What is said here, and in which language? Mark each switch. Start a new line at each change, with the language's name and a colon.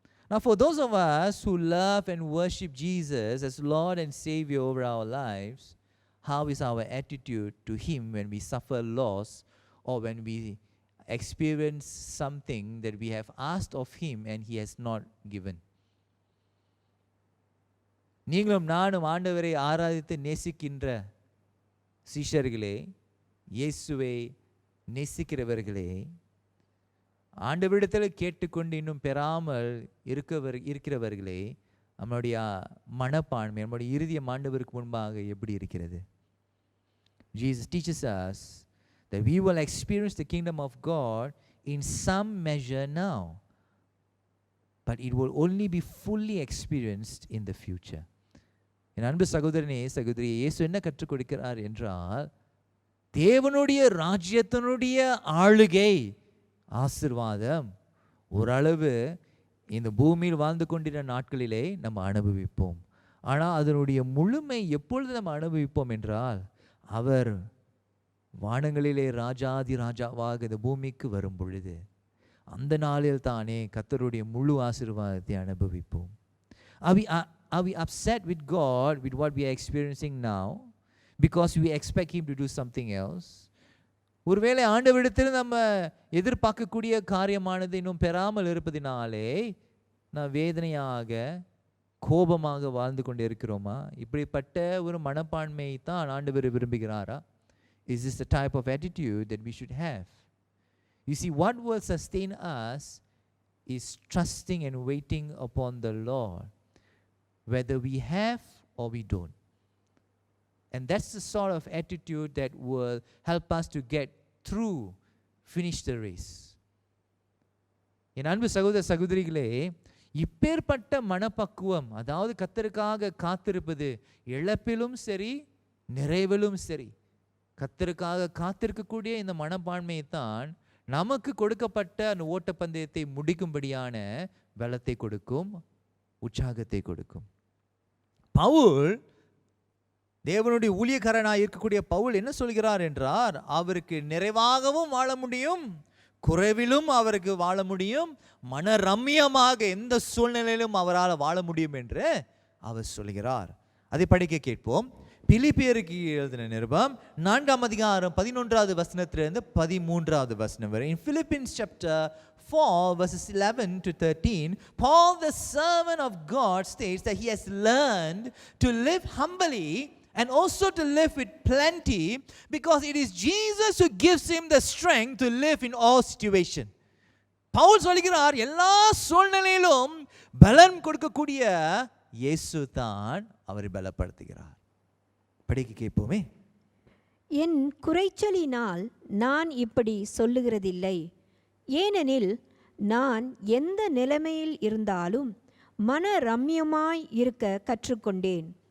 English: Now, for those of us who love and worship Jesus as Lord and Savior over our lives, how is our attitude to Him when we suffer loss or when we experience something that we have asked of Him and He has not given?
Tamil: நீங்களும் நானும் ஆண்டவரை ஆராதித்து நேசிக்கின்ற சீஷர்களே, இயேசுவை நேசிக்கிறவர்களே, ஆண்டவரிடத்தில் கேட்டுக்கொண்டு இன்னும் பெறாமல் இருக்கிறவர்களே, நம்மளுடைய மனப்பான்மை, நம்முடைய இருதயம் ஆண்டவருக்கு முன்பாக எப்படி இருக்கிறது?
English: Jesus teaches us that we will experience the kingdom of God in some measure now, but it will only be fully experienced in the future.
Tamil: என் அன்பு சகோதரனே சகோதரியே, இயேசு என்ன கற்றுக் கொடுக்கிறார் என்றால், தேவனுடைய ராஜ்யத்தினுடைய ஆளுகை ஆசீர்வாதம் ஓரளவு இந்த பூமியில் வாழ்ந்து கொண்டிருந்த நாட்களிலே நம்ம அனுபவிப்போம். ஆனால் அதனுடைய முழுமை எப்பொழுது நம்ம அனுபவிப்போம் என்றால், அவர் வானங்களிலே ராஜாதி ராஜாவாக இந்த பூமிக்கு வரும் பொழுது, அந்த நாளில் தானே கர்த்தருடைய முழு ஆசீர்வாதத்தை அனுபவிப்போம்.
English: Are we upset with God with what we are experiencing now because we expect Him to do something else?
Tamil: ஒருவேளை ஆண்டவரிடத்தில் நம்ம எதிர்பார்க்கக்கூடிய காரியமானது இன்னும் பெறாமல் இருப்பதினாலே நான் வேதனையாக கோபமாக வாழ்ந்து கொண்டு இருக்கிறோமா? இப்படிப்பட்ட ஒரு மனப்பான்மை தான் ஆண்டவர் விரும்புகிறாரா?
English: Is this the type of attitude that we should have? You see, what will sustain us is trusting and waiting upon the Lord, whether we have or we don't. And that's the sort of attitude that will help us to get through, finish the race.
Tamil: என் அன்பு சகோதர சகோதரிகளே, இப்பேற்பட்ட மனப்பக்குவம், அதாவது கர்த்தருக்காக காத்திருப்பது, இழப்பிலும் சரி நிறைவிலும் சரி, கர்த்தருக்காக காத்திருக்கக்கூடிய இந்த மனப்பான்மையை தான் நமக்கு கொடுக்கப்பட்ட அந்த ஓட்டப்பந்தயத்தை முடிக்கும்படியான பலத்தை கொடுக்கும், உற்சாகத்தை கொடுக்கும். பவுல், தேவனுடைய ஊழியக்காரனாக இருக்கக்கூடிய பவுல் என்ன சொல்கிறார் என்றார், அவருக்கு நிறைவாகவும் வாழ முடியும், குறைவிலும் அவருக்கு வாழ முடியும், மனரம்யமாக எந்த சூழ்நிலையிலும் அவரால் வாழ முடியும் என்று அவர் சொல்கிறார். அதை படிக்க கேட்போம். பிலிப்பியருக்கு எழுதின நிருபம் 4ஆம் அதிகாரம் 11வது வசனத்திலிருந்து 13வது வசனம் வரை.
English: In Philippians chapter 4 verses 11 to 13, Paul the servant of God states that he has learned to live humbly and also to live with plenty, because it is Jesus who gives him the strength to live in all situations.
Tamil: Pavul சொல்கிறார், எல்லா சூழ்நிலையிலும் பலன் கொடுக்கக்கூடிய இயேசு தான் அவரை பலப்படுத்துகிறார். படிக்க கேட்போமே. என் குறைச்சலினால் நான் இப்படி சொல்லுகிறதில்லை. ஏனெனில் நான் எந்த நிலைமையில் இருந்தாலும் மன ரம்யமாய் இருக்க கற்றுக்கொண்டேன்.